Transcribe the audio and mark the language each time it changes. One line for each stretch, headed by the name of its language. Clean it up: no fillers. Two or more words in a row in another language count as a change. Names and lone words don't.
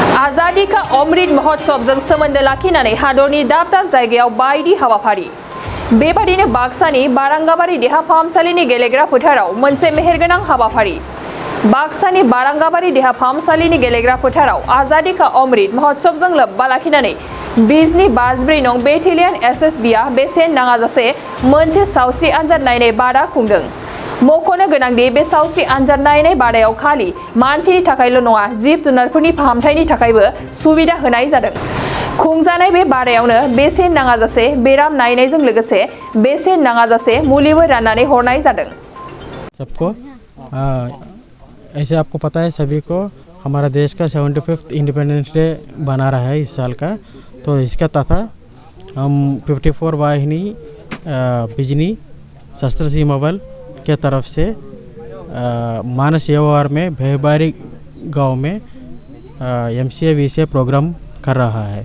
Bodo: आजादी का अमृत महोत्सवजों सोमोन्दो लाखिनानै हादरनि दाब दाब जायगायाव बायदि हाबाफारि बेबादिनो बाक्सानि बारांगाबारि देहा फाहामसालिनि गेलेग्रा फोथाराव मोनसे मेहेरगोनां हाबाफारि बाक्सानि बारांगाबारि देहा फाहामसालिनि गेलेग्रा फोथाराव आजादी का अमृत महोत्सवजों लोब्बा लाखिनानै बिजनि 54 नं बेटेलियन एसएसबीआ बेसेन नाङाजासे मोनसे सावस्रि आनजाद नायनाय बादा खुंदों। मख'नो गोनांदि बे सावस्रि आनजाद नायनाय बादायाव खालि मानसिनि थाखायल' नङा जिब जुनारफोरनि फाहामथायनि थाखायबो सुबिदा होनाय जादों। खुंजानाय बे बादायावनो बेसेन नाङाजासे बेराम नायनायजों लोगोसे बेसेन नाङाजासे मुलिबो राननानै हरनाय जादों।
Hindi: सबको ऐसे आपको पता है सभी को हमारा देश का 75th
English: independence day
Hindi: बना रहा है इस साल का, तो इसका तथा हम 54 वाहिनी बिजनी शस्त्र सीमा बल के तरफ से मानस व्यवहार में भेबारी गांव में MCA VCA प्रोग्राम कर रहा है।